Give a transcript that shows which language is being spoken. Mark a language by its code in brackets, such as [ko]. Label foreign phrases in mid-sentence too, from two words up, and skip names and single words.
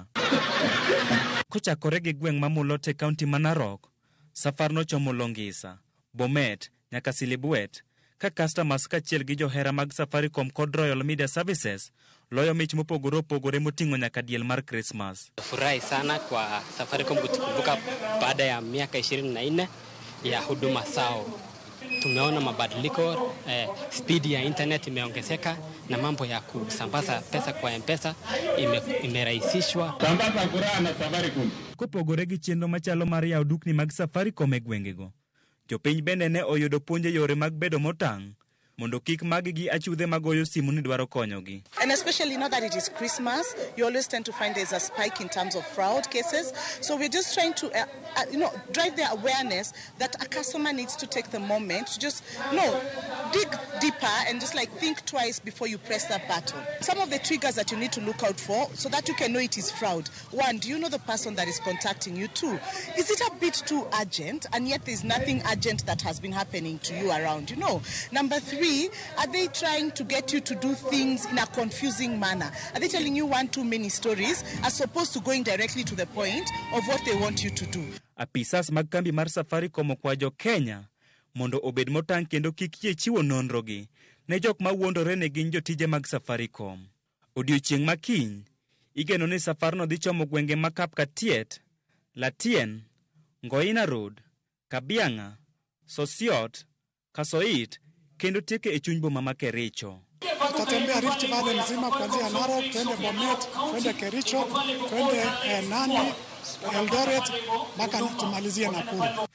[luo] Kochakore gi gweng' ma Mulote County ma Narok, safar nochomo Longisa, Bomet nyaka Silibwet, ka customers kachiel gi johera mag Safaricom kod Royal Media Services loyo mich mopogore opogore moting'o nyaka diel mar Christmas. [sw] Furahi sana kwa Safaricom kutukumbuka baada ya miaka 24 ya huduma sao. Tumeona mabadiliko, speed ya internet imeongezeka na mambo ya kusambaza pesa kwa M-Pesa imerahisishwa. Sambaza furaha na Safaricom. [luo] Kopogore gi chenro machalo mar yawo dukni mag Safaricom e gwengego, jopiny bende ne oyudo puonje yore mag bedo motang' mondo kik magi achudhe magoyo simu ni dwaro konyogi. [en] And especially now that it is Christmas, you always tend to find there's a spike in terms of fraud cases. So we're just trying to, drive their awareness that a customer needs to take the moment to just, dig deeper and just think twice before you press that button. Some of the triggers that you need to look out for so that you can know it is fraud. 1, do you know the person that is contacting you? 2, is it a bit too urgent and yet there's nothing urgent that has been happening to you around? Number 3, are they trying to get you to do things in a confusing manner? Are they telling you one too many stories as opposed to going directly to the point of what they want you to do? [luo] Apisas mag kambi mar Safaricom okwajo Kenya mondo obed motang' kendo kik yie chiwo nonrogi ne jok ma wuondore ne gin jotije mag Safaricom. Odiochieng' makiny, igeno ni safarno dhi chomo gwenge ma Kapkatiet, Latien, Ngoina Road, Kabianga, Sosiot, Kasoit, kendo tieke e chuny boma ma Kericho. [sw] Tutatembea Rift Valley mzima kuanzia Narok, twende Bomet, twende Kericho, twende Nandi, Eldoret, mpaka tumalizie Nakuru.